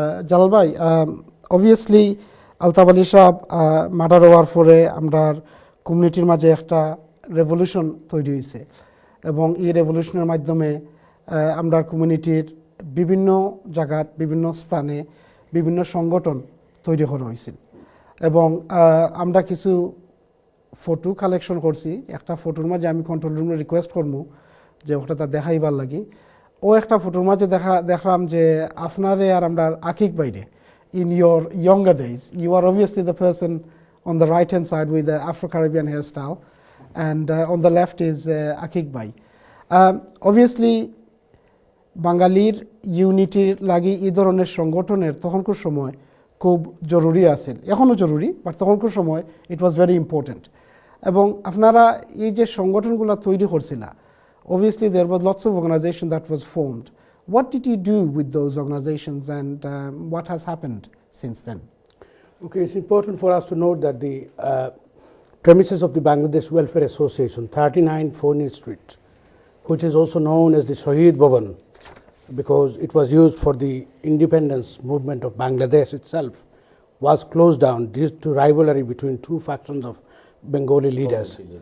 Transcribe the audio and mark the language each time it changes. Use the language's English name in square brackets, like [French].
[Bangla] জালাল ভাই, অবভিয়াসলি আলতাফ আলী সাহেব মার্ডার হওয়ার পরে আমরা কমিউনিটির মাঝে একটা রেভলিউশন তৈরি হয়েছে এবং এই রেভলিউশনের মাধ্যমে আমরা কমিউনিটির বিভিন্ন জায়গাত বিভিন্ন স্থানে বিভিন্ন সংগঠন তৈরি করা হয়েছিল এবং আমরা কিছু ফটো কালেকশন করছি। একটা ফটোর মাঝে আমি কন্ট্রোল রুমে রিকোয়েস্ট করবো যে ওটা তা দেখাইবার লাগি। ও একটা ফটোর মাঝে দেখলাম যে আপনারে আর আমরা আকিক বাইরে [English] in your younger days, you are obviously the person on the right hand side with the Afro-Caribbean hairstyle, and on the left is Akik Bhai. Obviously [Bangla] বাঙালির ইউনিটির লাগি এই ধরনের সংগঠনের তখনকার সময় খুব জরুরি আছিল, এখনও জরুরি, বাট তখনকার সময় [English] It was very important. [Bangla] এবং আপনারা এই যে সংগঠনগুলো তৈরি করছিলা, [English] obviously there was lots of organization that was formed. What did you do with those organizations, and what has happened since then? Okay, it's important for us to note that the premises of the Bangladesh Welfare Association, 39 Forney Street, which is also known as the Shaheed Bhavan, because it was used for the independence movement of Bangladesh itself, was closed down due to rivalry between two factions of Bengali leaders.